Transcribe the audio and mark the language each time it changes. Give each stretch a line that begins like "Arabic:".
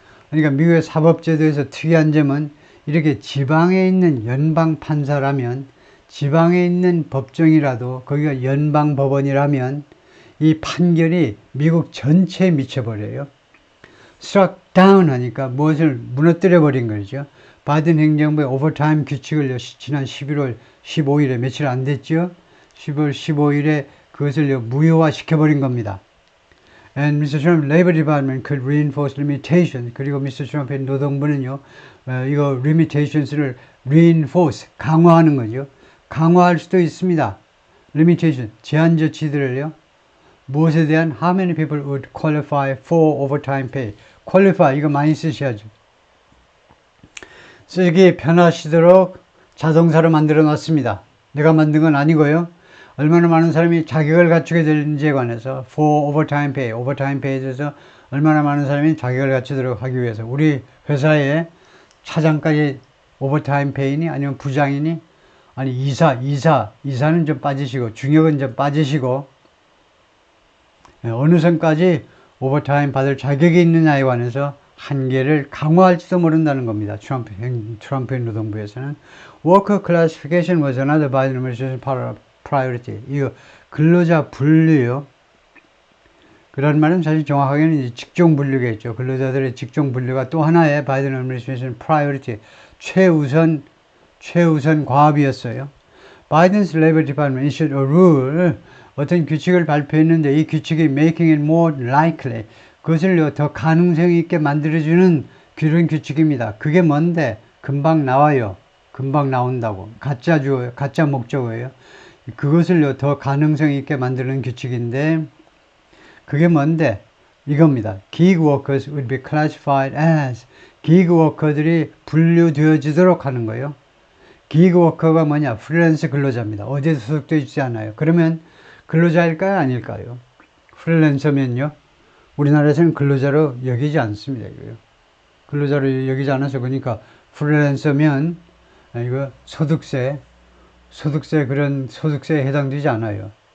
Korean: 그러니까 미국의 사법제도에서 특이한 점은 이렇게 지방에 있는 연방 판사라면, 지방에 있는 법정이라도 거기가 연방 법원이라면 이 판결이 미국 전체에 미쳐버려요. struck down 하니까 무엇을 무너뜨려 버린 거죠. 바이든 행정부의 오버타임 규칙을 지난 11월 15일에 며칠 안 됐죠. 10월 15일에 그것을 무효화 시켜버린 겁니다.
English: And Mr. Trump Labor Department could reinforce limitations.
Korean: 그리고 Mr. Trump의 노동부는요, 이거 limitations를 reinforce, 강화하는 거죠. 강화할 수도 있습니다. limitation, 제한 조치들을요. 무엇에 대한
English: how many people would qualify for overtime pay.
Korean: qualify, 이거 많이 쓰셔야죠. 쓰기 편하시도록 자동사로 만들어 놨습니다. 내가 만든 건 아니고요. 얼마나 많은 사람이 자격을 갖추게 되는지에 관해서
English: for overtime pay,
Korean: overtime pay에 대해서 얼마나 많은 사람이 자격을 갖추도록 하기 위해서 우리 회사에 차장까지 overtime pay니 아니면 부장이니 아니 이사는 좀 빠지시고 중역은 좀 빠지시고 어느 선까지 오버타임 받을 자격이 있느냐에 관해서 한계를 강화할지도 모른다는 겁니다. 트럼프의 노동부에서는
English: Worker classification was another Biden administration priority.
Korean: 이거 근로자 분류요. 그런 말은 사실 정확하게는 이제 직종 분류겠죠. 근로자들의 직종 분류가 또 하나의 바이든 administration priority, 최우선 과업이었어요.
English: Biden's Labor Department issued a rule,
Korean: 어떤 규칙을 발표했는데 이 규칙이
English: making it more likely,
Korean: 그것을 더 가능성 있게 만들어주는 그런 규칙입니다. 그게 뭔데? 금방 나와요. 금방 나온다고. 가짜 목적어예요. 그것을 더 가능성 있게 만드는 규칙인데 그게 뭔데? 이겁니다.
English: Gig workers would be classified as,
Korean: 기그 워커들이 분류되어지도록 하는 거예요. 기그 워커가 뭐냐? 프리랜서 근로자입니다. 어디에 소속되어 있지 않아요. 그러면 근로자일까요? 아닐까요? 프리랜서면요. 우리나라에서는 근로자로 여기지 않습니다. 이거요. 근로자로 여기지 않아서 그러니까 프리랜서면 이거 소득세에 해당되지 않아요.